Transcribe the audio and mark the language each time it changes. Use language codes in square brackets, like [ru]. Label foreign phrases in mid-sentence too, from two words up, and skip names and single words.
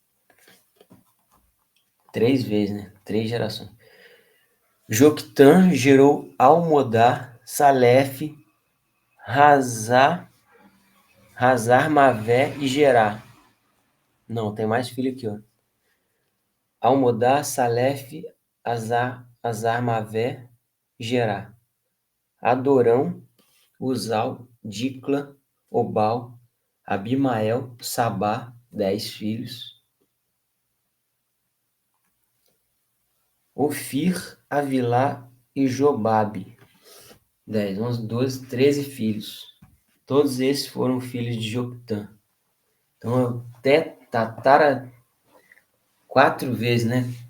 [pt] 3 vezes, né? 3 gerações. Joctã gerou Almodá, Salef, Hazar-Mavé e Gerá. Não, tem mais filho aqui, ó. Almodá, Salef, Hazar-Mavé, Gerá. Adorão, Uzal, Dicla, Obal, Abimael, Sabá, 10 filhos. Ofir, Avilá e Jobabe, 10, 11, 12, 13 filhos. Todos esses foram filhos de Joctã. Então, até 4 vezes, né?